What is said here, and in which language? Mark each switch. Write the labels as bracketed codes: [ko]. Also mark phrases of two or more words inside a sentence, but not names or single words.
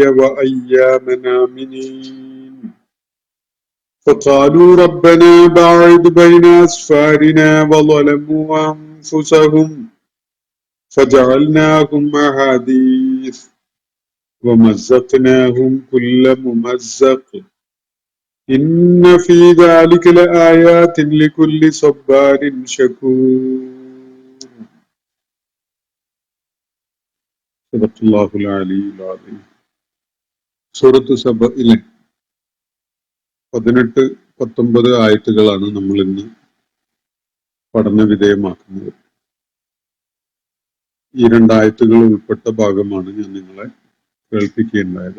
[ar] وأياما آمنين فقالوا ربنا باعد بين أسفارنا وظلموا أنفسهم فجعلناهم أحاديث ومزقناهم كل ممزق إن في ذلك لآيات لكل صبار شكور. صدق الله العلي العظيم. [ml] സൂറത്ത് സബയിലെ 18-19 ആയത്തുകളാണ് നമ്മൾ ഇന്ന് പഠന വിധേയമാക്കുന്നത്. ഈ 2 ആയത്തുകൾ ഉൾപ്പെട്ട ഭാഗമാണ് ഞാൻ നിങ്ങളെ കേൾപ്പിക്കുകയുണ്ടായത്.